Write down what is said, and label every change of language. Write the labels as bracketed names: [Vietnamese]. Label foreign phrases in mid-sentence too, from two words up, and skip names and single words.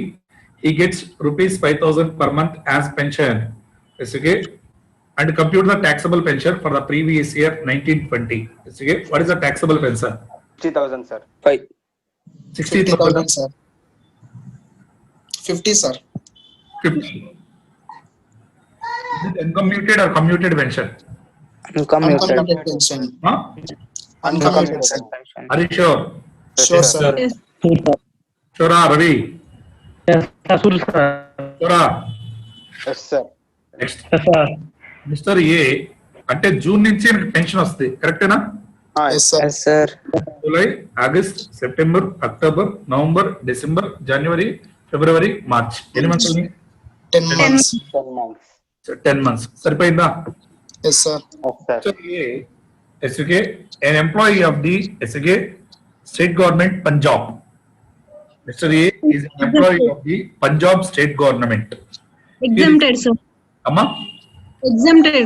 [English] He gets rupees 5,000 per month as pension. SUG and compute the taxable pension for the previous year 1920. Okay, what is the taxable pension? 60,000, sir. 60,000. 50,000, sir. 50, sir. 50. Is it uncommuted or commuted pension? Uncommuted pension. Huh? Uncommuted, sir. Are you sure? Sure, Yes, sir. sir. Yes. Sure, sir. Sure, Ravi. Yes, sir. Sure, sir. Sure. Yes, sir. Next. Yes, sir. [Telugu] మిస్టర్ ఏ అంటే జూన్ నుంచి పెన్షన్ వస్తుంది కరెక్టేనా? [English] Yes, sir. Yes, sir. [Telugu] జూలై, ఆగస్ట్, సెప్టెంబర్, అక్టోబర్, నవంబర్, డిసెంబర్, జనవరి, ఫిబ్రవరి, మార్చ్. ఎన్ని మంత్స్? [English] 10 months. 10 months. 10 months. సరిపోయిందా? Yes, sir. Yes, sir. SUK, an employee of the SUK state government Punjab. Mr. A is an employee of the Punjab state government. Exempted, sir. Amma? Exempted.